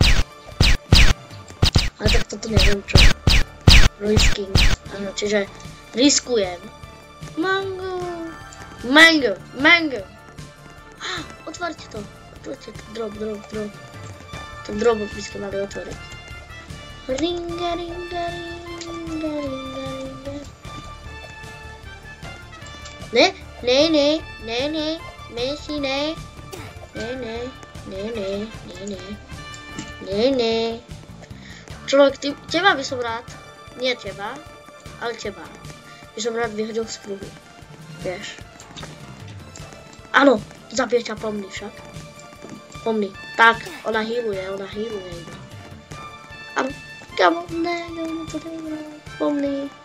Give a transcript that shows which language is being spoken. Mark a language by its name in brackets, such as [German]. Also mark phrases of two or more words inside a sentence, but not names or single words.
[Slovak] Ale tak toto neviem čo. Risking. Áno, čiže riskujem. Mango. Mango. Mango. Otvárte to. Otvárte to. Drop. Ten drop by ste mali otvoriť. Ringa, ringa, ringa, ringa, ringa. Ne, Messi, ne. Ne. Človek, teba by som rád, nie teba, ale teba, by som rád vyhodil z kruhu, vieš. Áno, zabije ťa pomni však. Pomni, tak, ona healuje iba. Áno, [English] come on, [Slovak] pomni.